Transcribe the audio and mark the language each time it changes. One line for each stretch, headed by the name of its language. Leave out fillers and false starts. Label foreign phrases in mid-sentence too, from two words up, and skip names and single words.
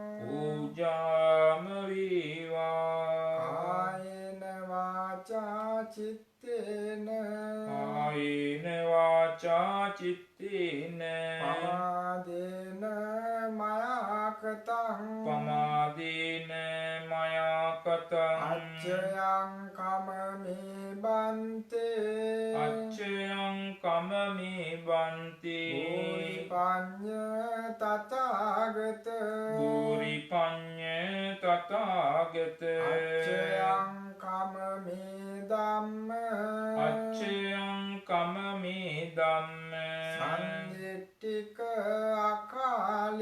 Sinhala: පූජාම වේවා
Pali: කායේන වාචා චිත්තේන කායේන වාචා චිත්තේන පමාදේන මයාකතං පමාදේන මයා කතං අච්චයං කමමේ බන්තේ අච්චයං කමමේ බන්තේ පඤ්ඤ තථාගත භූරිපඤ්ඤ තථාගත අච්චයං කමමේ ධම්ම අච්චයං කමමේ ධම්ම සංදිට්ඨික අකාල